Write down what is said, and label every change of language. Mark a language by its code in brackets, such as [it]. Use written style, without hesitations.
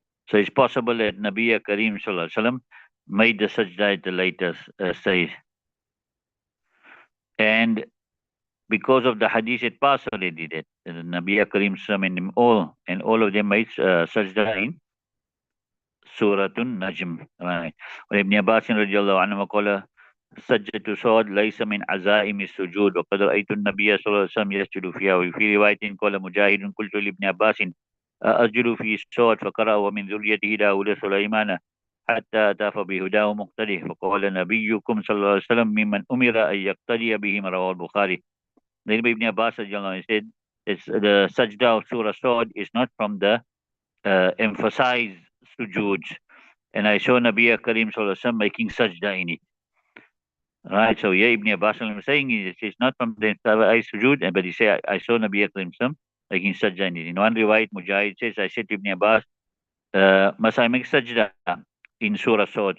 [en] So it's possible that Nabi Kareem Sallallahu Alaihi Wasallam made the sajda at the later stage. And because of the hadith, it passed already that Nabi Kareem Sallallahu and all of them made sajda in Surah Najm. Right. [ar] Ibn Abbas radiallahu anhu qala, سجدة صاد ليس من عزائم السجود وقد رأيت النبي صلى الله عليه وسلم يسجد فيها. وفي رواية قال مجاهد قلت لابن عباس أسجد في صاد فقرأ ومن ذريته داود سليمان حتى أتى بهداه مقتديه فقال نبيكم صلى الله عليه وسلم ممن أمر أن يقتدي بهم رواه البخاري. [en] Then Ibn Abbas said the sajda of Surah Sad is not from the emphasized sujood, and I saw Nabi Karim Sallallahu Alaihi Wasallam making sajda in it. Right, so yeah, Ibn Abbas was saying it's not from the emphasized sujood, but he said I saw Nabi Karim making sajda in it. In one riwayat, Mujahid says, I said to Ibn Abbas, must I make sajda in Surah Sad?